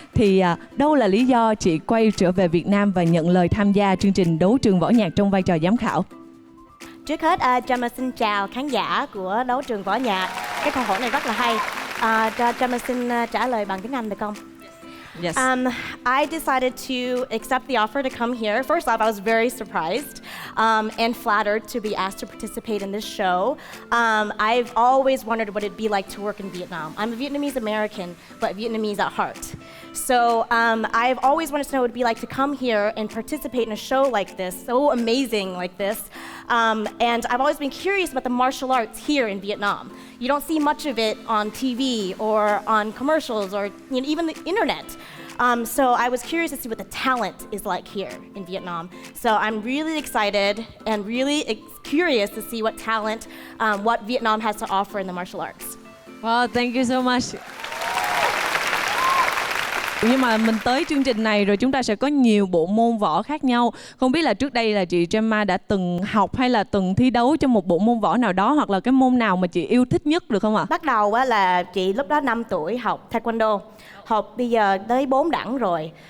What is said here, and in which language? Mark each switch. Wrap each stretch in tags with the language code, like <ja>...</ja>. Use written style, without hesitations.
<vi>Thì đâu là lý do chị quay trở về Việt Nam và nhận lời tham gia chương trình Đấu trường Võ Nhạc trong vai trò giám khảo? Trước hết, Gemma xin chào khán giả của Đấu trường Võ Nhạc. Cái câu hỏi này rất là hay. Gemma xin trả lời bằng tiếng Anh được không?</vi> <en>Yes. I decided to accept the offer to come here. First off, I was very surprised and flattered to be asked to participate in this show. I've always wondered what it'd be like to work in Vietnam. I'm a Vietnamese American, but Vietnamese at heart. So I've always wanted to know what it'd be like to come here and participate in a show like this, so amazing like this. And I've always been curious about the martial arts here in Vietnam. You don't see much of it on TV or on commercials or even the internet. So I was curious to see what the talent is like here in Vietnam. So I'm really excited and really curious to see what talent, what Vietnam has to offer in the martial arts. Wow, thank you so much.</en> <vi>Nhưng mà mình tới chương trình này rồi chúng ta sẽ có nhiều bộ môn võ khác nhau. Không biết là trước đây là chị Gemma đã từng học hay là từng thi đấu trong một bộ môn võ nào đó, hoặc là cái môn nào mà chị yêu thích nhất được không ạ? Bắt đầu là chị lúc đó 5 tuổi học Taekwondo. Học bây giờ tới 4 đẳng rồi.</vi>